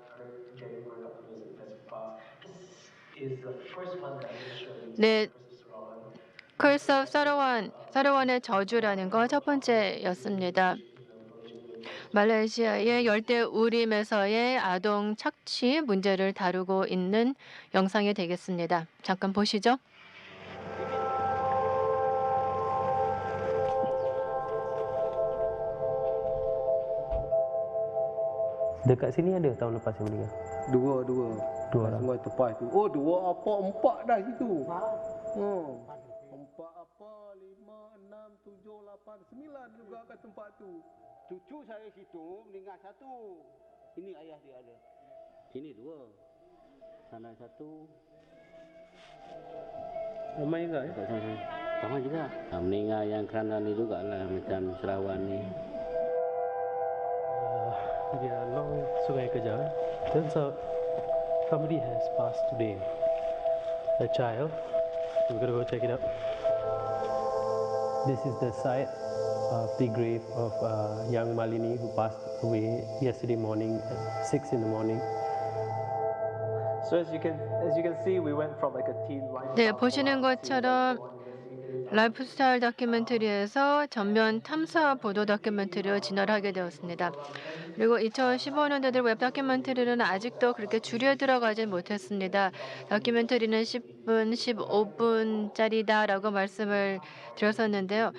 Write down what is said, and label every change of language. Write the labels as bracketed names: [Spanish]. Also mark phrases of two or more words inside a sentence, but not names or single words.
[Korean] 네, [English] Curse of [Korean] 사르완의 저주라는 거 첫 번째였습니다. 말레이시아의 열대 우림에서의 아동 착취 문제를 다루고 있는 영상이 되겠습니다. 잠깐 보시죠. [Malay] Dekat sini ada tahun lepas yang meninggal. Dua Dua Sungai Tepas tu. Oh, dua apa? Empat dah situ. Empat apa? 5, 6, 7, 8, 9 juga kat tempat tu. Cucu saya situ meninggal satu. Ini ayah dia ada. Sini dua. Sana satu. Ramai juga ya? Sama juga. Meninggal yang kerana ni juga lah macam Serawan ni. [English] We are along Sungai Kejar. Turns out somebody has passed today. A child. We're gonna go check it out. This is the site of the grave of young Malini who passed away yesterday morning at 6 in the morning. So as you can see, we went from like a teen life. [Korean] 네, 보시는 것처럼 라이프스타일 다큐멘터리에서 전면 탐사 보도 다큐멘터리로 진화를 하게 되었습니다. 그리고 2015년도들 웹 다큐멘터리는 아직도 그렇게 줄여 들어가지 못했습니다. 다큐멘터리는 10분, 15분짜리다라고 말씀을 드렸었는데요.